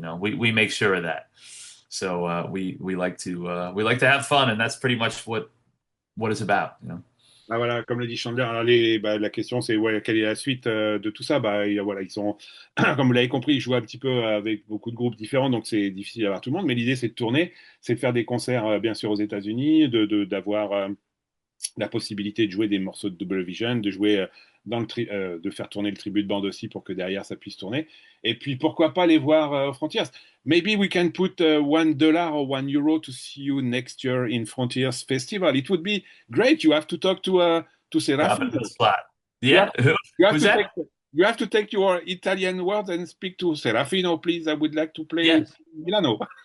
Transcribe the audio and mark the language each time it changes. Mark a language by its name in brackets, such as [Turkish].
[English] You know, we make sure of that. So we like to have fun, and that's pretty much what it's about. You know. [French] Ah, voilà, comme le dit Chandler, alors la question c'est quelle est la suite de tout ça? Bah, voilà, ils sont, comme vous l'avez compris, ils jouent un petit peu avec beaucoup de groupes différents, donc c'est difficile d'avoir tout le monde, mais l'idée c'est de tourner, c'est de faire des concerts bien sûr aux États-Unis, d'avoir la possibilité de jouer des morceaux de Double Vision, de jouer de faire tourner le tribut de bande aussi pour que derrière ça puisse tourner. Et puis pourquoi pas les voir aux Frontiers. [English] Maybe we can put $1 or €1 to see you next year in Frontiers Festival. It would be great. You have to talk to Serafino. Yeah. You have to take your Italian words and speak to Serafino, please. I would like to play Milano.